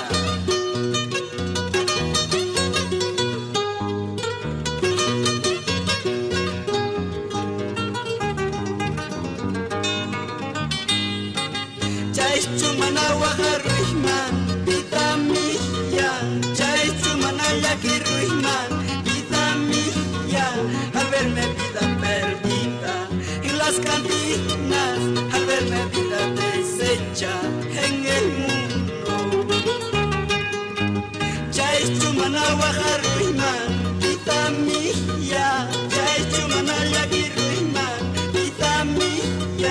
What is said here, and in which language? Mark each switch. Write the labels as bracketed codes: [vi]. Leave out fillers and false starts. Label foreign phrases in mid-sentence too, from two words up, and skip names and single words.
[qu] Chay chumana wajarruihman, [es] vida mía. [qu] Chay chumana llakiruihman, [es] vida mía. Al verme vida perdida en las cantinas, al verme vida deshecha en el mundo. [qu] Chay chumana wajarruihman, [es] vida mía. [qu] Chay chumana llakiruihman, [es] vida mía.